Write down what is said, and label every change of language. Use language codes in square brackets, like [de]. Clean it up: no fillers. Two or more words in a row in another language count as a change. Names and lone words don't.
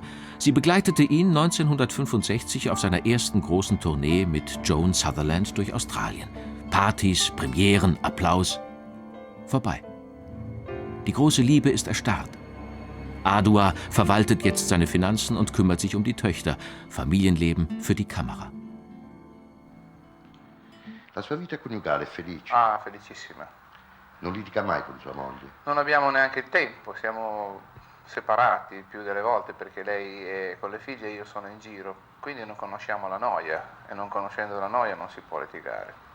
[de] Sie begleitete ihn 1965 auf seiner ersten großen Tournee mit Joan Sutherland durch Australien. Partys, Premieren, Applaus. Vorbei. Die große Liebe ist erstarrt. Adua verwaltet jetzt seine Finanzen und kümmert sich um die Töchter. Familienleben für die Kamera. [it] La sua vita coniugale è felice? Ah, felicissima. Non litiga mai con sua moglie? Non abbiamo neanche il tempo, siamo separati più delle volte perché lei è con le figlie e io sono in giro. quindi non conosciamo la noia e non conoscendo la noia non si può litigare.